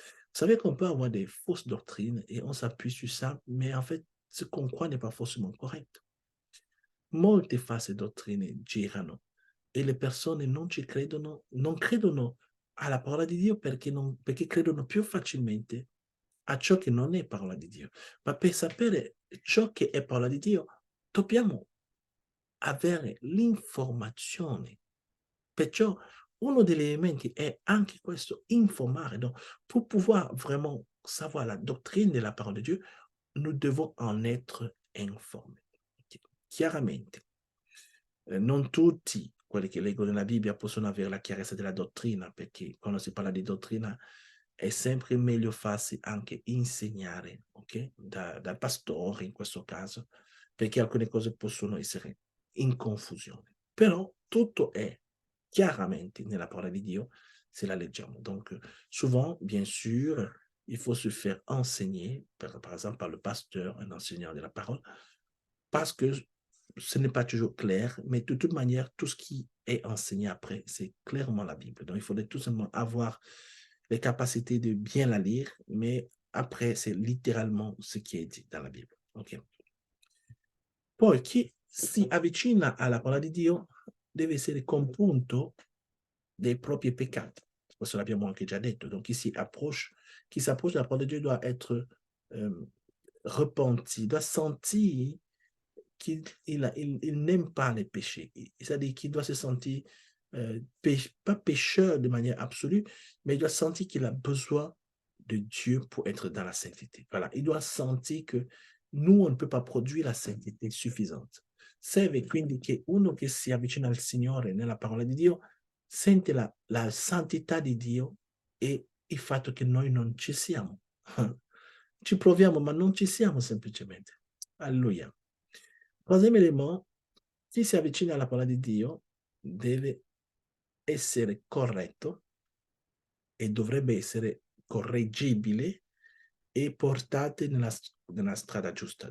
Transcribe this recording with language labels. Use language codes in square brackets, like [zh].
[fr] Vous savez qu'on peut avoir des fausses doctrines et on s'appuie sur ça, mais en fait, ce qu'on croit n'est pas forcément correct. [it] Molte false dottrine girano e le persone non ci credono, non credono alla parola di Dio perché credono più facilmente a ciò che non è parola di Dio. Ma per sapere ciò che è parola di Dio, dobbiamo avere l'informazione. Perciò uno degli elementi è anche questo, informare. [fr] Donc, pour pouvoir vraiment savoir la doctrine de la parole de Dieu, nous devons en être informés. [it] Chiaramente, non tutti quelli che leggono la Bibbia possono avere la chiarezza della dottrina, perché quando si parla di dottrina è sempre meglio farsi anche insegnare, ok? Dal pastore in questo caso, perché alcune cose possono essere in confusione. Però tutto è chiaramente nella parola di Dio se la leggiamo. [fr] Donc, souvent, bien sûr, il faut se faire enseigner, par exemple, par le pasteur, un enseignant de la parole, parce que ce n'est pas toujours clair, mais de toute manière, tout ce qui est enseigné après, c'est clairement la Bible. Donc, il faudrait tout simplement avoir les capacités de bien la lire, mais après, c'est littéralement ce qui est dit dans la Bible. Ok. [it] Poi, chi si avvicina alla parola di Dio deve essere compunto dei propri peccati. Questo l'abbiamo anche già detto. [fr] Donc, qui s'approche de la parole de Dieu doit être repenti, doit sentir qu'il n'aime pas les péchés. C'est-à-dire qu'il doit se sentir, pas pécheur de manière absolue, mais il doit sentir qu'il a besoin de Dieu pour être dans la sainteté. Voilà, il doit sentir que nous, on ne peut pas produire la sainteté suffisante. [it] Serve quindi che uno che si avvicina al Signore nella parola di Dio sente la santità di Dio e il fatto che noi non ci siamo. Ci proviamo, ma non ci siamo semplicemente. Alleluia. [fr] Troisième élément, [it] chi si avvicina alla parola di Dio deve essere corretto e dovrebbe essere correggibile et portate nella strada giusta.